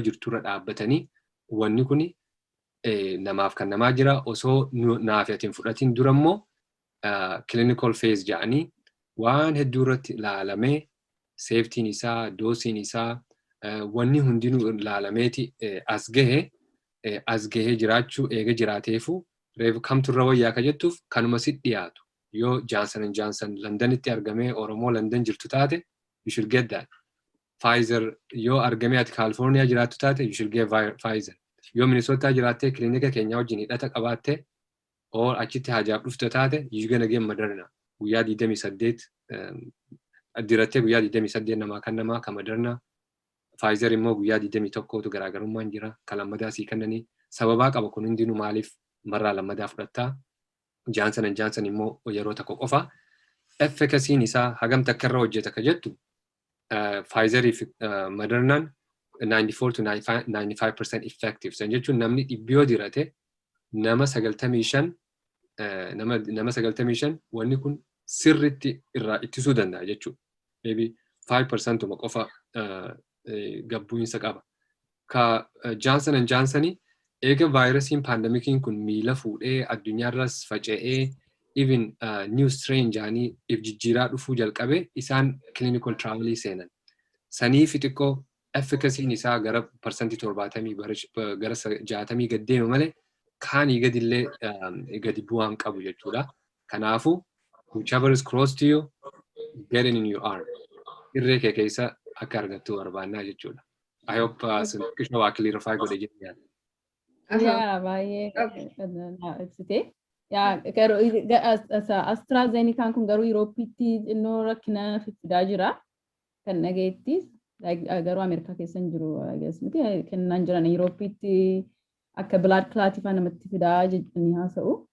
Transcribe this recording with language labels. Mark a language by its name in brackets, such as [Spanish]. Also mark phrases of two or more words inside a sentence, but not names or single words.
[Oromo] jirturra dhaabbatanii wanni kun namaaf kan namaa jira osoo naaf yatiin fudhatiin durammoo [English] clinical phase [Oromo] jedhanii waan hedduu irratti ilaalamee seeftiin isaa doosiin isaa wanni hundinuu ilaalameeti as gahee jiraachuu eega jiraateefu reefu kamturra wayyaa ka jettuuf kanuma sit dhiyaatu yoo Johnson & Johnson Londonitti argamee Oromoo London jirtu taate [English] you should get that. [Oromo] Pfizer yoo argamee ati California jiraattu taate [English] you should get Pfizer. [Oromo] Yoo Minnesota jiraattee klinika keenya wajjin hidhata qabaatte oo achitti hajaaf dhufte taate [English] you gonna get Moderna. [Oromo] Guyyaa 28 dirattee guyyaa 28 namaa kan namaa ka Moderna. Pfizer immoo guyyaa 21tu garaagarummaan jira. Ka lammadaa sii kennanii sababaa qaba kun hundinuu maaliif marraa lammadaa fudhattaa. Johnson & Johnson immoo yeroo tokko qofa efficacy'n isaa hagam takka irra hojjeta ka jettu Pfizer fi Modernaan [English] 94 to 95% effective. [Oromo] San jechuun namni dhibbiyoo dirate nama 95 wanni kun sirritti irraa ittisuu danda'a jechuudha. Maybe 5% qofa gabbuinsa qaba. Ka Johnson & Johnson eega vaayirasiin paandamikiin kun miila fuudhee addunyaarras faca'ee [English] even new strain [Oromo] jaanii if jijjiiraa dhufuu jalqabe isaan [English] clinical trialii [Oromo] seenan. Saniif xiqqoo efficacy'n isaa gara parsantii 70 gara 60 gad deema malee kaanii gadillee gadi bu'aan qabu jechuudha. [English] Kanaafuu whichever is close to you get it in your arm. [Oromo] Irree kee keessa akka argattu barbaannaa jechuudha. [English] I hope [Oromo] sinqisha waa clarify godhe jedhee yaa baay'ee ibsite. AstraZenecaan kun garuu Yuuroopiitti xinnoo rakkina fidaa jira. Kan dhageettis garuu Ameerikaa keessa hin jiru miti kennaan jiran Yuuroopiitti akka [English] blood clot [Oromo] faa namatti fidaa jedhanii haasa'u.